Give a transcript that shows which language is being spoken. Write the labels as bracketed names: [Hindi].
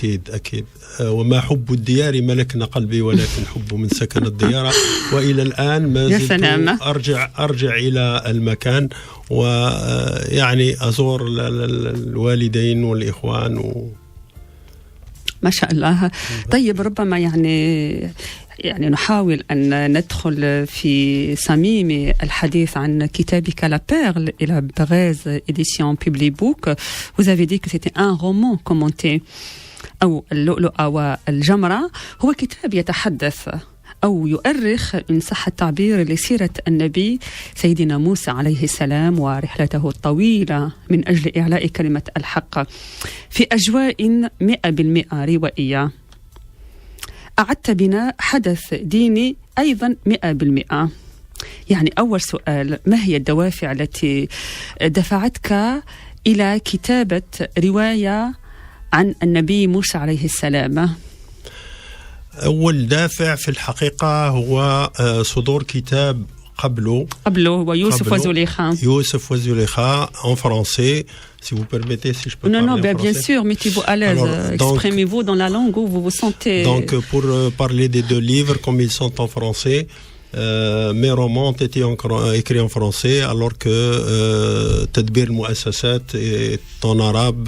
[Arabic] أكيد وما حب الديار ملكنا قلبي ولكن حب من سكن الديار وإلى الآن ما زلت أرجع إلى المكان ويعني أزور الوالدين والإخوان ما شاء الله. طيب ربما يعني نحاول أن ندخل في صميم الحديث عن كتابك La Perle et la Braise, édition Public Book. [French] Vous avez dit que c'était un roman commenté [Arabic] أو اللؤلؤة والجمرة. هو كتاب يتحدث أو يؤرخ إن صح التعبير لسيرة النبي سيدنا موسى عليه السلام ورحلته الطويلة من أجل إعلاء كلمة الحق في أجواء 100% روائية. أعدت بنا حدث ديني أيضا 100%. يعني أول سؤال، ما هي الدوافع التي دفعتك إلى كتابة رواية عن النبي موسى عليه السلام؟ أول دافع في الحقيقة هو صدور كتاب قبله ويوسف وزليخة [French] en français. Si vous permettez, si je peux parler en français. Bien sûr, mettez-vous à l'aise. Exprimez-vous dans la langue où vous vous sentez. Donc, pour parler des deux livres, comme ils sont en français, mes romans ont été écrits en français, alors que Tadbir al-Muassasat est en arabe.